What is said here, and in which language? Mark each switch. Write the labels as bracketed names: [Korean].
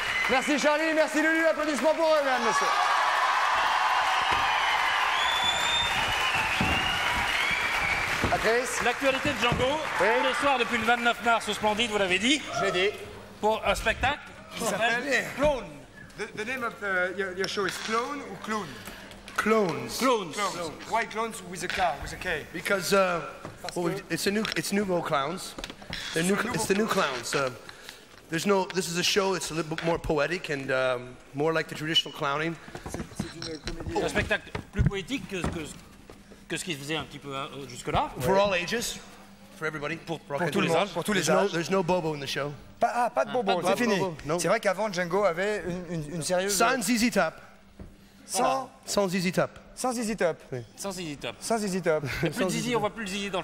[French] Merci Charlie, merci Lulu, applaudissements pour eux, mesdames, messieurs. Ah, Chris, L'actualité de Django, tous les soirs depuis le 29 mars au Splendide, vous l'avez dit, je l'ai dit. pour un spectacle qui s'appelle Clone. [English] The name of your show is Clone [French] ou Clown? [English] Clones. Clones. Why clones with a K, with a K? Because it's nouveau clowns. It's the new clowns. There's no. This is a show. It's a little bit more poetic and more like the traditional clowning. [French] C'est un spectacle plus poétique que ce qui se faisait un petit peu jusque-là. [English] For all ages, for everybody. [French] Pour tous les âges. Pour tous les âges. [English] There's no Bobo in the show. [French] Pas de bobo, pas de c'est fini. bobo, non. C'est vrai qu'avant, Django avait une sérieuse... Sans ZZ Top. Sans ZZ Top. Sans ZZ Top. Sans Zizi Top. Sans ZZ Top. Plus de Zizi, on voit plus le Zizi dans le